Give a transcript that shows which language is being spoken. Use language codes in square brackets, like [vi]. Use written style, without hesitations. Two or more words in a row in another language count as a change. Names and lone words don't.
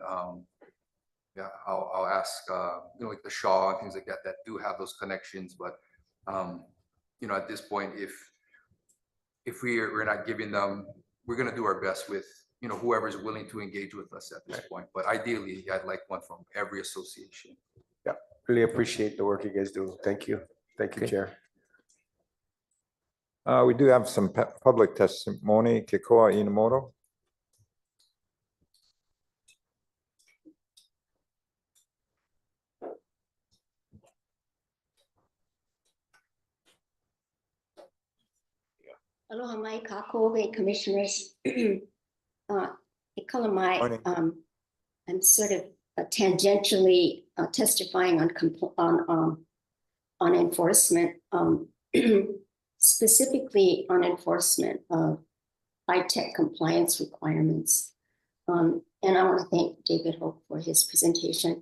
[en] Yeah, I'll ask, like the Shaw and things like that do have those connections, but at this point, if we're not giving them, we're gonna do our best with whoever's willing to engage with us at this point. But ideally, I'd like one from every association. Yeah, really appreciate the work you guys do. Thank you. Thank you, Okay. Chair. We do have some public testimony. Kikoa Inamoto. [haw] Aloha mai kākou, commissioners. E kala mai, [en] Morning. I'm sort of tangentially testifying on enforcement, specifically on enforcement of high-tech compliance requirements. And I want to thank David Hope for his presentation.